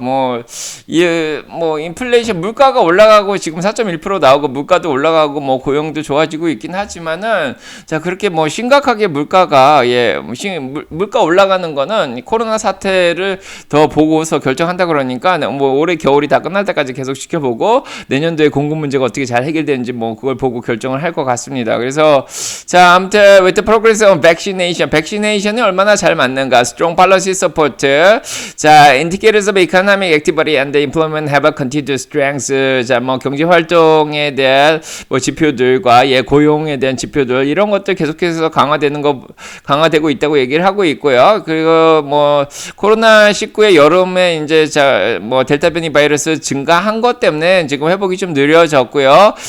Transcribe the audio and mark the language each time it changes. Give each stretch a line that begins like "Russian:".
Korean: 뭐 인플레이션, 물가가 올라가고 지금 4.1% 나오고, 물가도 올라가고, 뭐 고용도 좋아지고 있긴 하지만은, 자, 그렇게 뭐 심각하게 물가가 물가 올라가는 거는 코로나 사태를 더 보고서 결정한다 그러니까, 뭐 올해 겨울이 다 끝날 때까지 계속 지켜보고, 내년도에 공급 문제가 어떻게 잘 해결되는지 뭐 그걸 보고 결정을 할 것 같습니다. 그래서 자, 아무튼
English: with the progress of vaccination이
Korean: 얼마나 잘 맞는가,
English: strong policy support, 자, indicators of economic activity and employment have a continued strength.
Korean: 자, 뭐 경제 활동에 대한 뭐 지표들과 고용에 대한 지표들, 이런 것들 계속해서 강화되고 있다고 얘기를 하고 있고요. 그리고 뭐 코로나19의 여름에 이제 뭐 델타 변이 바이러스 증가한 것 때문에 지금 회복이 좀 느려졌고요.